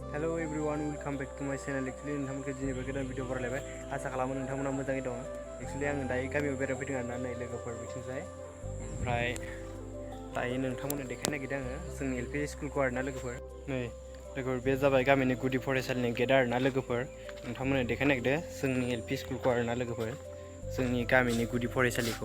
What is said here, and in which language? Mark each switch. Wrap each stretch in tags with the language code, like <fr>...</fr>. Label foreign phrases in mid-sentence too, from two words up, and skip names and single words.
<en>Hello everyone, welcome back to my channel.</en> <brx>Actually नोंथांमोनखौ दिनैबो गोदान भिडिअ बरायलायबाय आसा खालामो नोंथांमोना मोजाङै दङ। एक्चुअली आं दायो गामियाव बेरायफैदों आरोना नै लोगोफोर बिथिंजाय ओमफ्राय दायो नोंथांमोननो देखायनो नागिरदों आङो जोंनि</brx> <en>LP schoolखौ</en> <brx>आरोना लोगोफोर नै लोगोफोर बे जाबाय गामिनि गुदि फरायसालिनि गेट आरोना लोगोफोर नोंथांमोननो देखायनो नागिरदों जोंनि</brx> <en>LP schoolखौ</en> <brx>आरोना लोगोफोर जोंनि गामिनि गुदि फरायसालिखौ</brx>